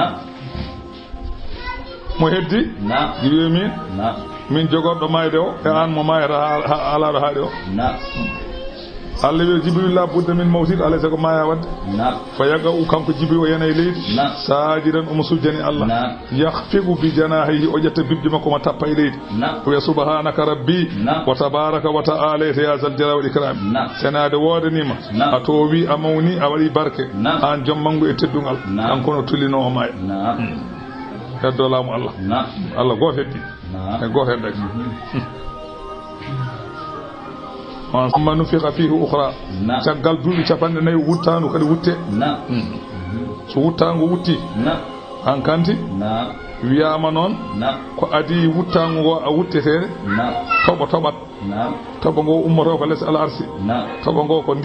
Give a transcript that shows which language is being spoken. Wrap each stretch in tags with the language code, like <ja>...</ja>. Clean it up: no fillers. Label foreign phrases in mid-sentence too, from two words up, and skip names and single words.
<ff>mo heddi jibril min jogorɗo mayde o e an mo mayata alaɗo haaɗe o Allah wi jibril</ff> <ar>لا بد من موتك علي</ar> <ff>sago maya wadde fa yaga u kanko jibril o yana e leydi sajidan omo sujjani Allah</ff> <ar>يخفق بجناحيه</ar> <ff>o ƴetta bibdi makko ma tappa e leydi o wiya</ff> <ar>سبحانك ربي و تبارك و تعالى يا ذا الجلال و الإكرام</ar> <ff>senade wodanima a towi a mawni a waɗi barke an joom mangu e teddungal kanko no tullino o maya heddo laamu Allah Allah goto heddi e goto heddaki</ff> <ar>ثم نفخ فيه أخرى</ar> <ff>caggal duuɓi capanɗe nayi wuttanu kadi wutte so wuttago wutti han kanti wiyama noon ko adi wuttago ngo a wuttetede toɓat toɓo ngo ummoto ko less al arsi toɓo ngo ko</ff>